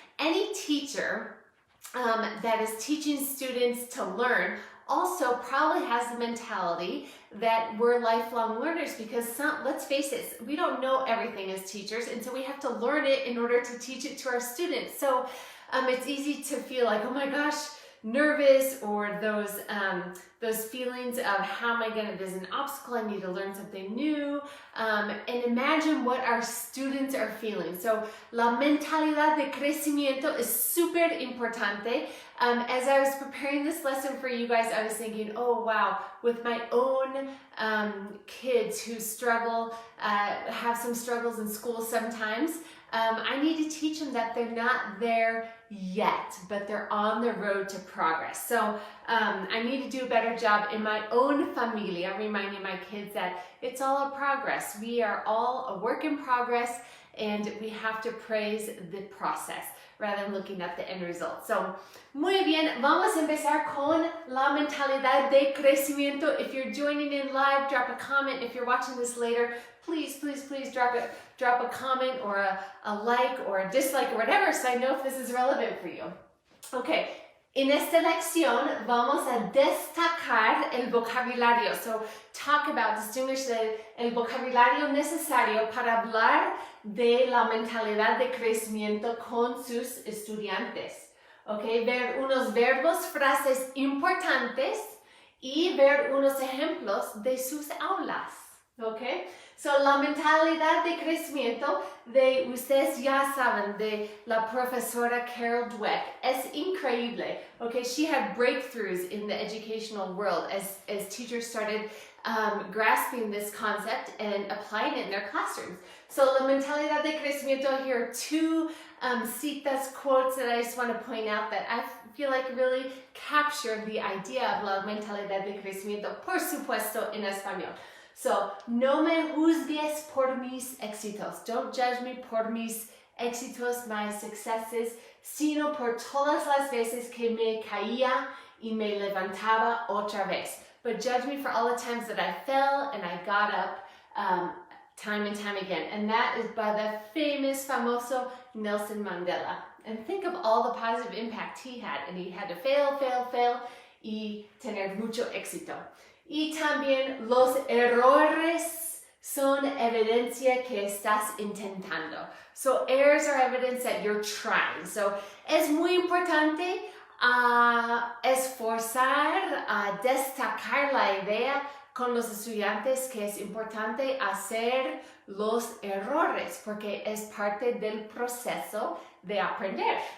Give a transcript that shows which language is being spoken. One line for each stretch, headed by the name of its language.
English: Any teacher that is teaching students to learn also probably has the mentality that we're lifelong learners because let's face it, we don't know everything as teachers, and so we have to learn it in order to teach it to our students. So it's easy to feel like, oh my gosh, nervous, or those feelings of how am I gonna, there's an obstacle, I need to learn something new, and imagine what our students are feeling.
Spanish: So la mentalidad de crecimiento
English: is super
Spanish: importante.
English: As I was preparing this lesson for you guys, I was thinking, oh wow, with my own kids who struggle, have some struggles in school sometimes, I need to teach them that they're not there yet, but they're on the road to progress. So I need to do a better job in my own familia, reminding my kids that it's all a progress. We are all a work in progress, and we have to praise the process rather than looking at the end result.
Spanish: So, muy bien, vamos a empezar con la mentalidad de crecimiento.
English: If you're joining in live, drop a comment. If you're watching this later, please drop a comment or a like or a dislike or whatever, so I know if this is relevant for you.
Spanish: Okay, en esta lección vamos a destacar el vocabulario. So,
English: distinguish
Spanish: el vocabulario necesario para hablar de la mentalidad de crecimiento con sus estudiantes. Okay, ver unos verbos, frases importantes y ver unos ejemplos de sus aulas. Okay, so la mentalidad de crecimiento de ustedes ya saben, de la profesora Carol Dweck, es increíble.
English: Okay, she had breakthroughs in the educational world as teachers started grasping this concept and applying it in their classrooms. So
Spanish: la mentalidad de crecimiento,
English: here are two citas, quotes that I just want to point out that I feel like really capture the idea of la mentalidad de crecimiento,
Spanish: por supuesto, en español. So, no me juzgues por mis éxitos.
English: Don't judge me
Spanish: por mis éxitos,
English: my successes,
Spanish: sino por todas las veces que me caía y me levantaba otra vez.
English: But judge me for all the times that I fell and I got up time and time again. And that is by the famoso Nelson Mandela. And think of all the positive impact he had. And he had to fail,
Spanish: y tener mucho éxito. Y también los errores son evidencia que estás intentando.
English: So errors are evidence that you're trying.
Spanish: So es muy importante esforzar, destacar la idea con los estudiantes que es importante hacer los errores porque es parte del proceso de aprender.